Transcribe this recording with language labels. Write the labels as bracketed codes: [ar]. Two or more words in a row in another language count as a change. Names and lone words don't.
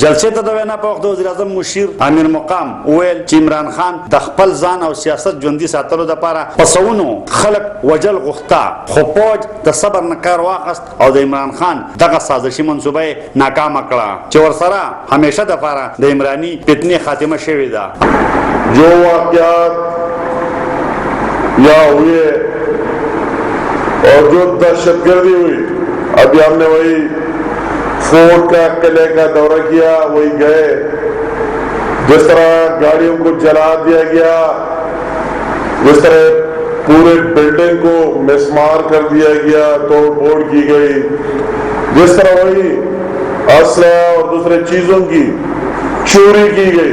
[ps] جلسې ته د وینا په وخت وزیر اعظم مشیر امیر مقام ویل چې عمران خان د خپل ځان او سیاست ژوندۍ ساتلو لپاره پسونو خلق وجل غوښتا خو فوج د صبر نه کار واخیست او د عمران خان دغه سازشي منصوبه ناکامه کړه چې ورسره همیشه د لپاره د عمرانی فتنې خاتمه شوې ده. [ur] جو واقعات یا ہوئے اور جو دہشت گردی ہوئی, ابھی ہم نے وہی فورٹ کا قلعے کا دورہ کیا, وہی گئے, جس طرح گاڑیوں کو جلا دیا گیا, جس طرح پورے بلڈنگ کو مسمار کر دیا گیا, توڑ پھوڑ کی گئی, جس طرح وہی اسلحہ اور دوسرے چیزوں کی چوری کی گئی.